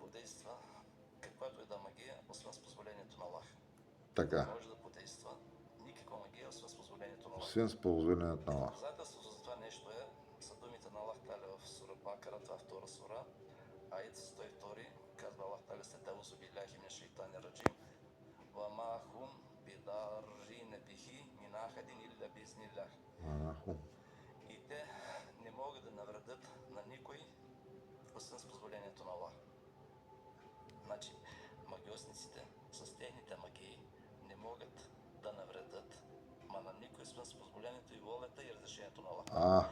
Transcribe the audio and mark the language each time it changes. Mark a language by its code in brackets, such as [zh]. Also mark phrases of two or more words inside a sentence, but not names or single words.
[bg] каквато и да магия, освен с позволението на Аллах. Така. Може да подейства никаква магия, освен с позволението на Аллах. Освен с позволението на Аллах. Доказателството за това нещо са думите на Аллах Таля в сура Бакара, това втора сура, аят 102, казва Аллах Таля след [ar] أعوذ بالله من الشيطان الرجيم، وما هم بضارين به من أحد إلا بإذن الله. [bg] И те не могат да навредят на никой, освен с позволението на Аллах. Значи, магиосниците с техните магии не могат да навредят, на никой, освен с позволението и волята и разрешението на Аллах.